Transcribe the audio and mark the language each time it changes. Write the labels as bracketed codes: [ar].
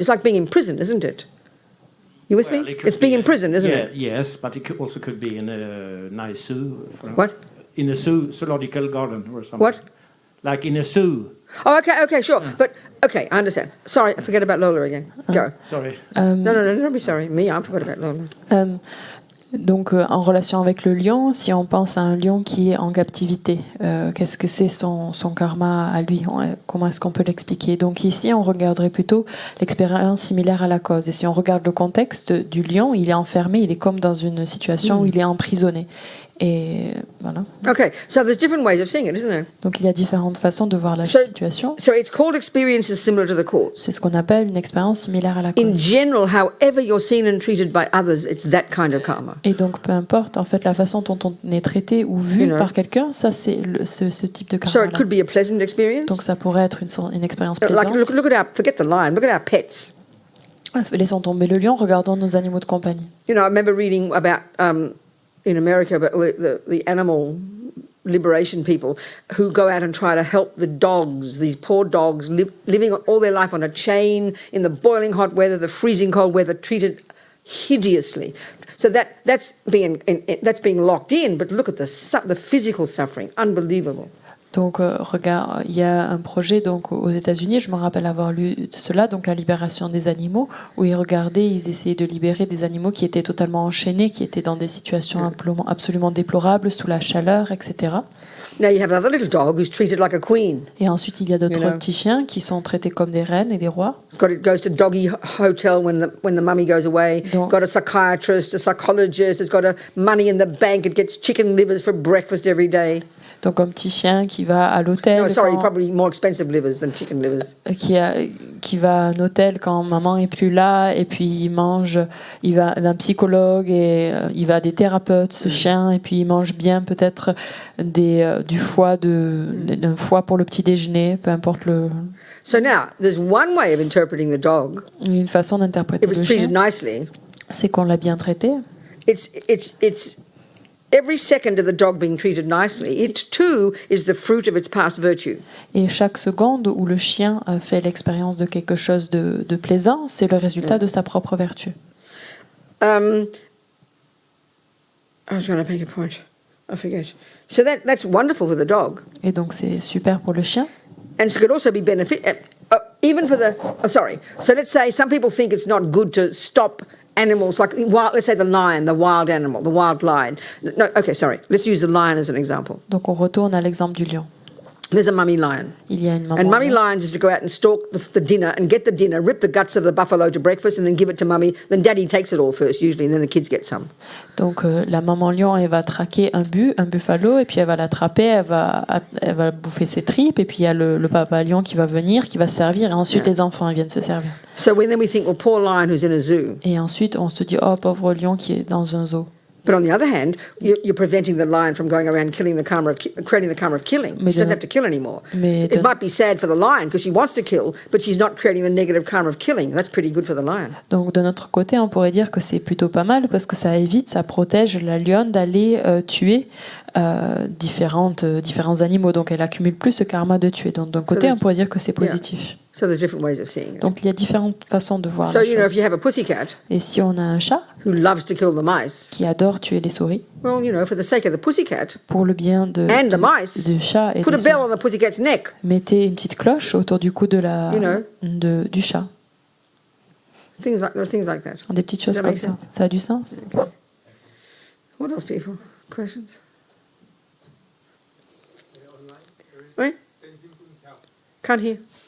[en] It's like being in prison, isn't it? You with me? It's being in prison, isn't it? Yes, but it also could be in a nice zoo. What? In a zoological garden or something. What? Like in a zoo. Oh, okay, sure. But, okay, I understand. Sorry, I forget about Lola again. Go. Sorry. No, don't be sorry. Me, I forgot about Lola. [fr] Donc, en relation avec le lion, si on pense à un lion qui est en captivité, qu'est-ce que c'est son karma à lui? Comment est-ce qu'on peut l'expliquer? Donc ici, on regarderait plutôt l'expérience similaire à la cause. Et si on regarde le contexte du lion, il est enfermé, il est comme dans une situation où il est emprisonné. Et voilà. [en] Okay, so there's different ways of seeing it, isn't there? [fr] Donc il y a différentes façons de voir la situation. [en] So it's called experiences similar to the cause. [fr] C'est ce qu'on appelle une expérience similaire à la cause. [en] In general, however you're seen and treated by others, it's that kind of karma. [fr] Et donc peu importe en fait la façon dont on est traité ou vu par quelqu'un, ça c'est ce type de karma. [en] So it could be a pleasant experience. [fr] Donc ça pourrait être une expérience plaisante. [en] Like look at forget the lion, look at our pets. [fr] Laissons tomber le lion, regardons nos animaux de compagnie. [en] You know, I remember reading about in America about the animal liberation people who go out and try to help the dogs, these poor dogs living all their life on a chain in the boiling hot weather, the freezing cold weather, treated hideously. So that's being locked in, but look at the physical suffering, unbelievable. [fr] Donc, regarde, il y a un projet donc, aux États-Unis, je me rappelle avoir lu de cela, donc la libération des animaux, où ils regardaient, ils essayaient de libérer des animaux qui étaient totalement enchaînés, qui étaient dans des situations absolument déplorables, sous la chaleur, etc. [en] Now you have another little dog who's treated like a queen. [fr] Et ensuite, il y a d'autres petits chiens qui sont traités comme des reines et des rois. [en] It goes to doggy hotel when the mummy goes away. [fr] Donc, [en] got a psychiatrist, a psychologist. It's got money in the bank. It gets chicken livers for breakfast every day. [fr] Donc un petit chien qui va à l'hôtel. [en] No, sorry, probably more expensive livers than chicken livers. [fr] Qui va à un hôtel quand maman est plus là, et puis il mange, il va à un psychologue et il va à des thérapeutes, ce chien, et puis il mange bien peut-être du foie, d'un foie pour le petit déjeuner, peu importe le. [en] So now there's one way of interpreting the dog. [fr] Une façon d'interpréter le chien. C'est qu'on l'a bien traité. [en] It's every second of the dog being treated nicely, it too is the fruit of its past virtue. [fr] Et chaque seconde où le chien fait l'expérience de quelque chose de plaisant, c'est le résultat de sa propre vertu. [en] I was going to make a point. I forget. So that's wonderful for the dog. [fr] Et donc c'est super pour le chien. [en] And it could also be benefit even for the. Sorry. So let's say some people think it's not good to stop animals like let's say the lion, the wild animal, the wild lion. No, okay, sorry. Let's use the lion as an example. [fr] Donc on retourne à l'exemple du lion. [en] There's a mummy lion. [fr] Il y a une maman. [en] And mummy lions is to go out and stalk the dinner and get the dinner, rip the guts of the buffalo to breakfast and then give it to mummy. Then daddy takes it all first usually and then the kids get some. [fr] Donc la maman lion, elle va traquer un buffalo et puis elle va l'attraper, elle va bouffer ses tripes et puis il y a le papa lion qui va venir, qui va servir et ensuite les enfants viennent se servir. [en] So then we think, well, poor lion who's in a zoo. [fr] Et ensuite on se dit, oh pauvre lion qui est dans un zoo. [en] But on the other hand, you're preventing the lion from going around creating the karma of killing. She doesn't have to kill anymore. It might be sad for the lion because she wants to kill, but she's not creating the negative karma of killing. That's pretty good for the lion. [fr] Donc de notre côté, on pourrait dire que c'est plutôt pas mal parce que ça évite, ça protège la lionne d'aller tuer différents animaux. Donc elle accumule plus ce karma de tuer. Donc d'un côté, on pourrait dire que c'est positif. [en] So there's different ways of seeing it. [fr] Donc il y a différentes façons de voir [en] so, [fr] la chose. [en] if you have a pussycat [fr] et si on a un chat [en] who loves to kill the mice, [fr] qui adore tuer les souris, [en] well, for the sake of the pussycat [fr] pour le bien [en] the mice, [fr] du chat et [en] put a bell on the pussycat's neck. [fr] Mettez une petite cloche autour du cou de du chat. [en] Things like that. [fr] Des petites choses comme ça. Ça a du sens. [en] Okay. What else, people? Questions? Oui? Can't hear.